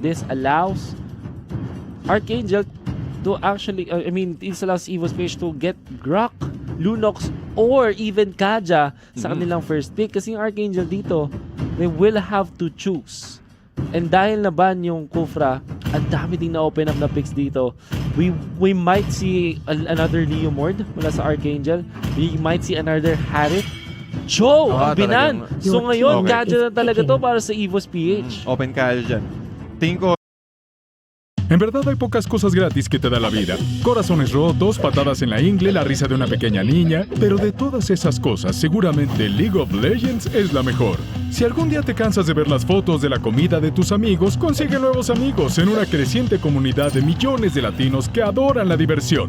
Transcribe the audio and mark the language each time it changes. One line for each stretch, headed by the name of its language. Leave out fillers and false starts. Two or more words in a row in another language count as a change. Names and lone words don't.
English: This allows ArkAngel to actually, this allows EVOS PH to get Grok, Lunox, or even Kaja
Filipino: sa kanilang
English: first pick.
Filipino: Kasi yung ArkAngel dito,
English: they will have to choose.
Filipino: And dahil na-ban yung Kufra, ang dami ding na-
English: open up
Filipino: na picks dito.
English: We might see another Leomord
Filipino: mula sa
English: ArkAngel. We might see another Harith. Joe,
Filipino: ang binan! So ngayon, Okay. gadget na talaga to para sa EVOS PH. Open kaya dyan. Tingin ko,
Spanish: En verdad hay pocas cosas gratis que te da la vida. Corazones rotos, patadas en la ingle, la risa de una pequeña niña. Pero de todas esas cosas, seguramente League of Legends es la mejor. Si algún día te cansas de ver las fotos de la comida de tus amigos, consigue nuevos amigos en una creciente comunidad de millones de latinos que adoran la diversión.